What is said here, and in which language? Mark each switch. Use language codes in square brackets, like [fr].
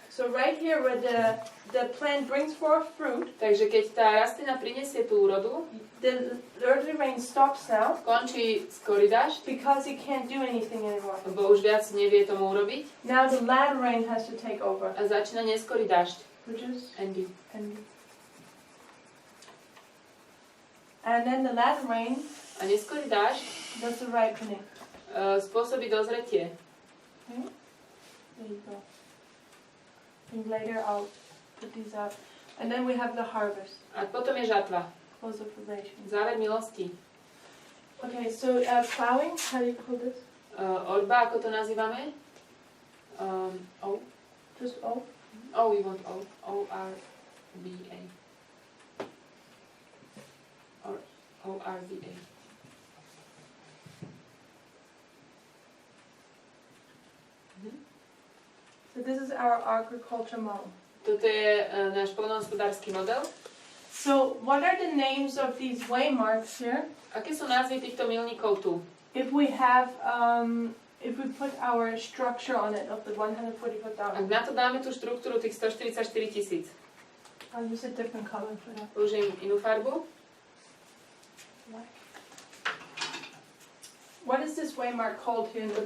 [en] So right here where the plant brings forth fruit, [sk] Takže keď tá rastlina prinesie tú úrodu, [en] the early rain stops now [sk] končí skorý dažď, [en] because it can't do anything anymore. [sk] lebo už viac nevie tomu urobiť [en] Now the latter rain has to take over, [sk] a začína neskorý dažď. [en] which is Andy. and then the latter rain [sk] A neskorý dažď [en] does the ripening. [sk] spôsobí dozretie. [en] Okay? There you go. And later I'll put these out. And then we have the harvest. [sk] A potom je žatva. [en] Close of probation. [sk] Záver milosti. [en] Okay, so plowing, how do you call this? [sk] Orba, ako to nazývame? O? [en] Just O? Oh, we want O. O-R-B-A. Or O-R-B-A. So this is our agriculture model. [sk] Toto je náš poľnohospodársky model. [en] So what are the names of these waymarks here? [sk] Aké sú názvy týchto milníkov tu? [en] If we have, if we put our structure on it of the [sk] Ak [en] 144,000, [sk] na to dáme tú štruktúru tých 144 000, [en] I'll use a different color for that. [sk] použijem inú farbu. [en] What is this waymark called here in the